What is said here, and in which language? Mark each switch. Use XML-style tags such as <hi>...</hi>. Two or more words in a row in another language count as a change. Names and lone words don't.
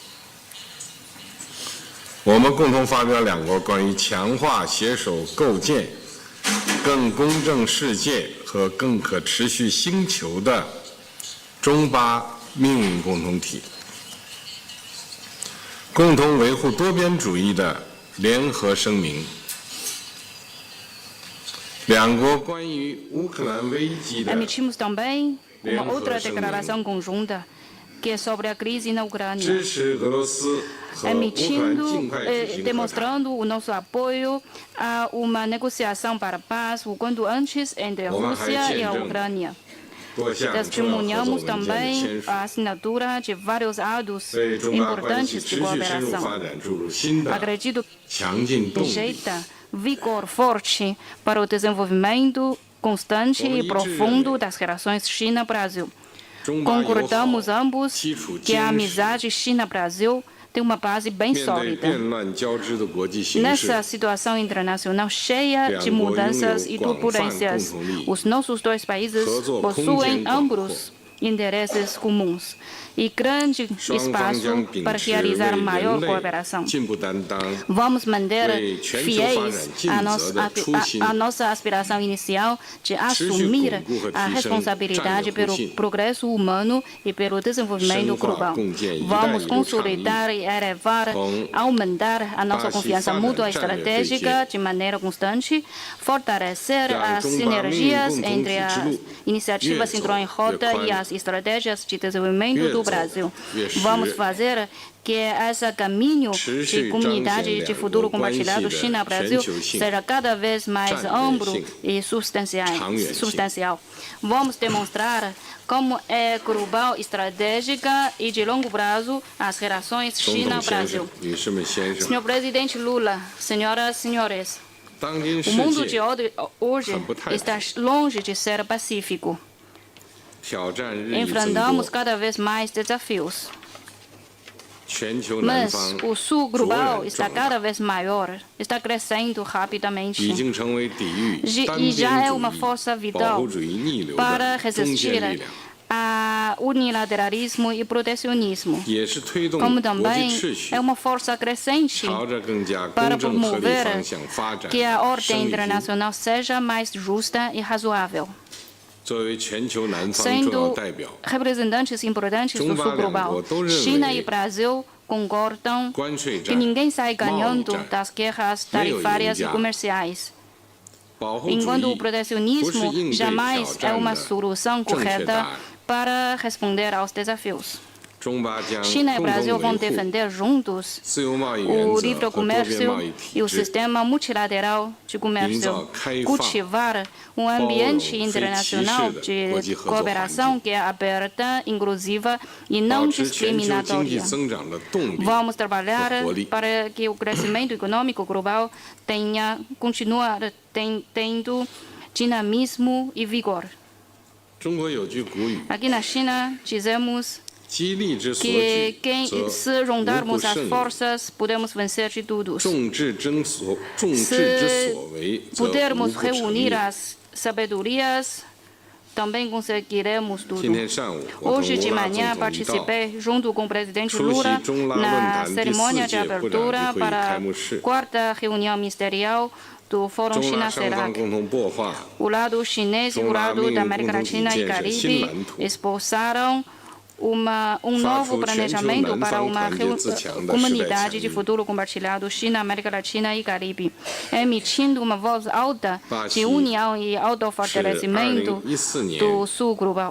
<zh>我们共同发表两国关于强化携手构建更公正世界和更可持续星球的中巴命运共同体，共同维护多边主义的联合声明，两国关于乌克兰危机的</zh> <pt>Emitimos também uma outra declaração conjunta, que é sobre a crise na Ucrânia,</pt> <zh>支持俄罗斯和乌克兰尽快举行和谈。</zh> <pt>demonstrando o nosso apoio a uma negociação para a paz o quanto antes entre a Rússia e a Ucrânia.</pt> <zh>多项重要合作</zh> <pt>Testemunhamos</pt> <zh>文件的</zh> <pt>também</pt> <zh>签署，</zh> <pt>a assinatura de vários atos</pt> <zh>为中巴关系</zh> <pt>importantes</pt> <zh>持</zh> <pt>de</pt> <zh>续深入发</zh> <pt>cooperação.</pt> <zh>展注入新的</zh> <pt>Acredito</pt> <zh>强劲动力。</zh> <pt>jeita vigor forte para o desenvolvimento constante e profundo das relações China-Brasil.</pt> <zh>中巴友好</zh> <pt>Concordamos ambos</pt> <zh>基础</zh> <pt>que a</pt> <zh>坚实，</zh> <pt>amizade China-Brasil tem uma base bem</pt> <zh>面对</zh> <pt>sólida.</pt> <zh>变乱交织的国际形势</zh> <pt>Nessa， situação internacional cheia de mudanças e turbulências, os nossos dois países possuem ambos interesses comuns e grande</pt> <zh>双方将</zh> <pt>espaço</pt> <zh>秉</zh> <pt>para</pt> <zh>持为</zh> <pt>realizar</pt> <zh>人</zh> <pt>maior</pt> <zh>类</zh> <pt>cooperação.</pt> <zh>进步担当，</zh> <pt>Vamos manter</pt> <zh>为全球发展</zh> <pt>fiéis</pt> <zh>尽</zh> <pt>à</pt> <zh>责的初心，</zh> <pt>nossa aspiração inicial de</pt> <zh>持续</zh> <pt>assumir</pt> <zh>巩固和</zh> <pt>a</pt> <zh>提升战</zh> <pt>responsabilidade</pt> <zh>略</zh> <pt>pelo</pt> <zh>互信，</zh> <pt>progresso humano e pelo desenvolvimento</pt> <zh>深化</zh> <pt>global.</pt> <zh>共建“一带</zh> <pt>Vamos</pt> <zh>一路”倡议</zh> <pt>consolidar e elevar,</pt> <zh>同</zh> <pt>aumentar a nossa</pt> <zh>巴西</zh> <pt>confiança</pt> <zh>发展</zh> <pt>mútua</pt> <zh>战略对接，</zh> <pt>estratégica de maneira constante, fortalecer</pt> <zh>让</zh> <pt>as</pt> <zh>中巴命运</zh> <pt>sinergias</pt> <zh>共同</zh> <pt>entre</pt> <zh>体之</zh> <pt>as</pt> <zh>路</zh> <pt>iniciativas</pt> <zh>越走</zh> <pt>Cinturão em Rota</pt> <zh>越宽</zh> <pt>e as estratégias de desenvolvimento</pt> <zh>越</zh> <pt>do</pt> <zh>走</zh> <pt>Brasil.</pt> <zh>越实</zh> <pt>Vamos fazer que esse caminho</pt> <zh>持</zh> <pt>de</pt> <zh>续彰显</zh> <pt>comunidade de</pt> <zh>两</zh> <pt>futuro</pt> <zh>国关系</zh> <pt>compartilhado</pt> <zh>的</zh> <pt>China-Brasil</pt> <zh>全球性、</zh> <pt>seja cada vez mais</pt> <zh>战略</zh> <pt>amplo</pt> <zh>性、</zh> <pt>e</pt> <zh>长远性。</zh> <pt>substancial. Vamos demonstrar como é global, estratégica e de longo prazo as relações</pt> <zh>总统先</zh> <pt>China-Brasil.</pt> <zh>生、女士们、先生，</zh> <pt>Senhor Presidente Lula, senhoras e senhores,</pt> <zh>当今</zh> <pt>o</pt> <zh>世</zh> <pt>mundo de</pt> <zh>界</zh> <pt>hoje</pt> <zh>很不太平。</zh> <pt>está longe de ser pacífico.</pt> <zh>挑战日益增</zh> <pt>Enfrentamos</pt> <zh>多，</zh> <pt>cada vez mais desafios.</pt> <zh>全球南</zh> <pt>Mas</pt> <zh>方</zh> <pt>o sul</pt> <zh>卓</zh> <pt>global</pt> <zh>然</zh> <pt>está</pt> <zh>壮</zh> <pt>cada</pt> <zh>大，</zh> <pt>vez maior, está crescendo</pt> <zh>已</zh> <pt>rapidamente</pt> <zh>经成为抵御单</zh> <pt>e já é</pt> <zh>边</zh> <pt>uma</pt> <zh>主</zh> <pt>força</pt> <zh>义、保</zh> <pt>vital</pt> <zh>护主义逆流</zh> <pt>para</pt> <zh>的中坚</zh> <pt>resistir</pt> <zh>力量，</zh> <pt>a unilateralismo e protecionismo,</pt> <zh>也是推动</zh> <pt>como</pt> <zh>国际</zh> <pt>também</pt> <zh>秩序</zh> <pt>é uma força crescente</pt> <zh>朝着更加</zh> <pt>para</pt> <zh>公正合理</zh> <pt>promover</pt> <zh>方向发展</zh> <pt>que a</pt> <zh>的</zh> <pt>ordem</pt> <zh>生力军。</zh> <pt>internacional seja mais justa e razoável.</pt> <zh>作为全球南方重要</zh> <pt>Sendo</pt> <zh>代表，</zh> <pt>representantes importantes do sul global, China e Brasil concordam</pt> <zh>关税</zh> <pt>que</pt> <zh>战、</zh> <pt>ninguém sai</pt> <zh>贸易</zh> <pt>ganhando</pt> <zh>战</zh> <pt>das guerras</pt> <zh>没有赢</zh> <pt>tarifárias e</pt> <zh>家</zh> <pt>comerciais.</pt> <zh>保护主</zh> <pt>Enquanto o</pt> <zh>义不是</zh> <pt>protecionismo</pt> <zh>应对挑</zh> <pt>jamais é uma</pt> <zh>战的</zh> <pt>solução</pt> <zh>正确答</zh> <pt>correta</pt> <zh>案。</zh> <pt>para responder aos desafios.</pt> <zh>中巴将</zh> <pt>China e</pt> <zh>共</zh> <pt>Brasil</pt> <zh>同</zh> <pt>vão</pt> <zh>维护</zh> <pt>defender juntos</pt> <zh>自由贸易原</zh> <pt>o</pt> <zh>则</zh> <pt>livre</pt> <zh>和多边</zh> <pt>comércio</pt> <zh>贸易</zh> <pt>e</pt> <zh>体</zh> <pt>o</pt> <zh>制，</zh> <pt>sistema multilateral de</pt> <zh>营造</zh> <pt>comércio,</pt> <zh>开放、</zh> <pt>cultivar um</pt> <zh>包容、</zh> <pt>ambiente</pt> <zh>非歧视</zh> <pt>internacional</pt> <zh>的国际</zh> <pt>de</pt> <zh>合作环</zh> <pt>cooperação</pt> <zh>境，</zh> <pt>que é aberta, inclusiva e</pt> <zh>保</zh> <pt>não</pt> <zh>持全球经济</zh> <pt>discriminatória.</pt> <zh>增长的动力</zh> <pt>Vamos trabalhar</pt> <zh>和活力。</zh> <pt>para que o crescimento econômico global continuar tendo dinamismo e vigor.</pt> <zh>中国有句古语</zh> <pt>Aqui na China dizemos</pt> <zh>激励之所</zh> <pt>que</pt> <zh>举，则</zh> <pt>se</pt> <zh>无不</zh> <pt>juntarmos as</pt> <zh>胜有。</zh> <pt>forças, podemos vencer de todos.</pt> <zh>众志之所为，则无</zh> <pt>Pudermos</pt> <zh>不成</zh> <pt>reunir</pt> <zh>也。</zh> <pt>as sabedorias, também conseguiremos tudo.</pt> <zh>今天上午，我同</zh> <pt>Hoje de</pt> <zh>卢拉</zh> <pt>manhã</pt> <zh>总统一道</zh> <pt>participei junto com o presidente</pt> <zh>出席</zh> <pt>Lula</pt> <zh>中拉论</zh> <pt>na</pt> <zh>坛第</zh> <pt>cerimônia 4 de</pt> <zh>届部长级</zh> <pt>abertura</pt> <zh>会议开</zh> <pt>para</pt> <zh>幕</zh> <pt>a</pt> <zh>式。</zh> <pt>quarta reunião ministerial do Fórum China-CELAC. O lado chinês e o lado da América Latina e Caribe esboçaram um novo planejamento para uma comunidade de futuro compartilhado China, América Latina e Caribe, emitindo uma voz alta de união e autofortalecimento do Sul Global.</pt>